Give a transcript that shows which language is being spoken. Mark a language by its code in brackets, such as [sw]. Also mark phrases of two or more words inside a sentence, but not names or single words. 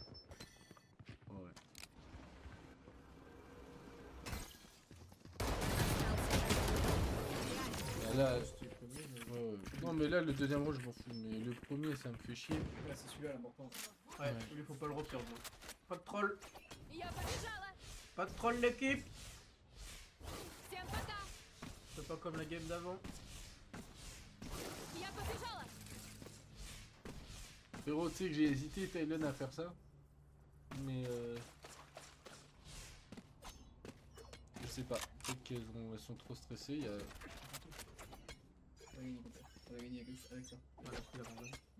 [fr] Ouais. Là, C'était le premier, mais- ouais. Non, mais là, le deuxième rôle, je m'en fous. Mais le premier, ça me fait chier. Là, c'est celui-là l'important. Ouais, Ouais. lui faut pas le reperdre. Pas de troll, [ru] Я побежала! [fr] pas de troll l'équipe. [ru] Всем пока! [fr] C'est pas comme la game d'avant. [ru] Я побежала! [fr] Frérot, tu sais que j'ai hésité, Tylon, à faire ça. Mais je sais pas. Peut-être qu'elles sont trop stressées. Il y a... On a gagné, mon père. On a gagné avec ça. Voilà, je la randonne.